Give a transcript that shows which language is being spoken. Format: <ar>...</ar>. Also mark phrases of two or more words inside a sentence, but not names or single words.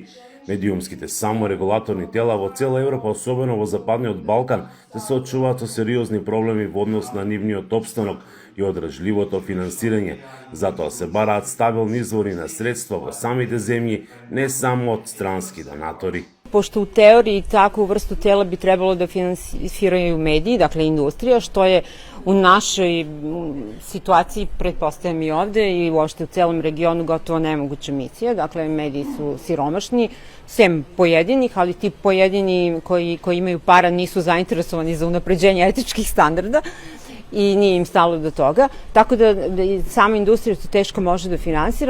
<mk>Медиумските саморегулаторни тела во цела Европа, особено во Западниот Балкан, се соочуваат со сериозни проблеми во однос на нивниот опстанок и одржливото финансирање. Затоа се бараат стабилни извори на средства во самите земји, не само од странски донатори.</mk> <sr>Pošto u teoriji takvu vrstu tela bi trebalo da finansiraju mediji, dakle industrija, što je u našoj situaciji, pretpostavljam i ovde i uopšte u celom regionu, gotovo nemoguća misija. Dakle, mediji su siromašni, sem pojedinih, ali ti pojedini koji imaju para nisu zainteresovani za unapređenje etičkih standarda i nije im stalo do toga, tako da sama industrija to teško može da finansira.</sr>